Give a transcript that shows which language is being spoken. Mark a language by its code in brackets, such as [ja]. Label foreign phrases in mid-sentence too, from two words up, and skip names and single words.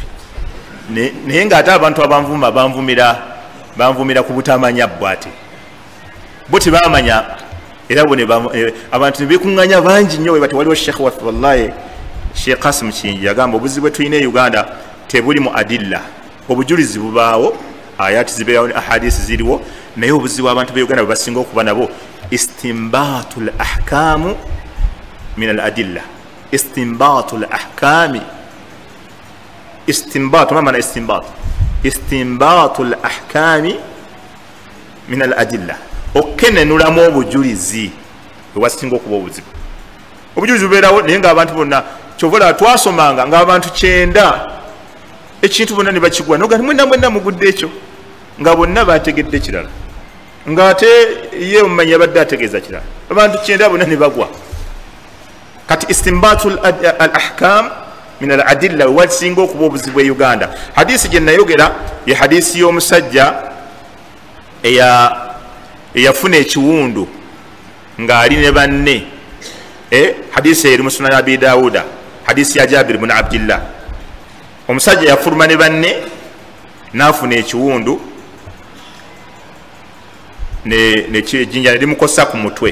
[lg] Naye ng'ate abantu abanvuma banvumira ku butamanya bwate bo tebamanya era abantu ne beekuŋŋanya bangi nnyo we bati waliwo Sheikh waffe wallahi Sheikh Qasim Kingi yagamba obuzibu bwe tulina e Uganda tebuli mu adilla. Obujulizi bubaawo, ayati zibeerawo, ahadisi ziriwo, naye obuzibu abantu be Uganda bwe basinga okuba nabo [ar] استنباط الأحكام من الأدلة. استنباط الأحكام استنباط ما معنى استنباط الأحكام من الأدلة. [lg] Okenenulamu obujulizi bwe wasinga okuba obuzibu. Obujulizi bubeerawo naye ng'abantu bonna kyovola twasomanga ng'abantu 9 ekintu bonna ne bakigwa noga mwenna mugudde ekyo nga bonna bategedde kirala ng'ate ye omumanyi abadde ategeeza kirala abantu 9 bonna ne bagwa. Kati [ar] استنباط الأحكام من الأدلة [lg] wasinga okuba obuzibu e Uganda. Hadisi gye nayogera ye hadisi y'omusajja eyafuna ekiwundu ng'ali ne banne. Hadisi eri mu Sunan Abi Dawuda, hadisi ya Jabir ibn Abdillah. Omusajja yafuluma ne banne n'afuna ekiwundu ne kijinja ne limukosa ku mutwe.